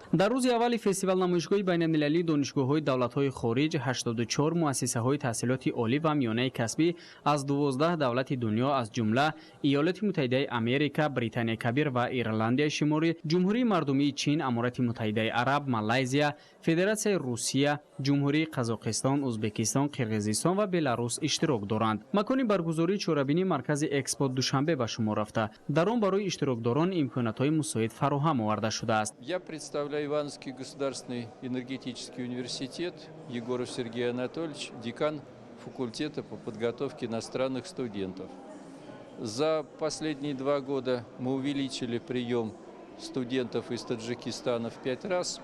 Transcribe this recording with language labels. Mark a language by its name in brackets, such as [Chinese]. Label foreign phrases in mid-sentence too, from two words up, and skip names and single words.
[Tajik] در روز اول فستیوال نمایشگاه بین المللی دانشگاه‌های دولت‌های خارج 84 مؤسسه‌های تحصیلات عالی و میانه کسبی از 12 دولت دنیا از جمله ایالات متحده آمریکا، بریتانیا کبیر و ایرلند شمالی، جمهوری مردمی چین، امارات متحده عرب، مالزیا، فدراسیون روسیه، جمهوری قزاقستان، ازبکستان، قرقیزستان و بلاروس اشتراک دارند. مکان برگزاری چهاربینی مرکز اکسپو دوشنبه به شما رفته. در آن برای اشتراکداران امکانات‌های مساعد فراهم آورده شده است. [Russian] Я представляю Ивановский государственный энергетический университет, Егоров Сергей Анатольевич, декан факультета по подготовке иностранных студентов. За последние 2 года мы увеличили прием студентов из Таджикистана в 5 раз.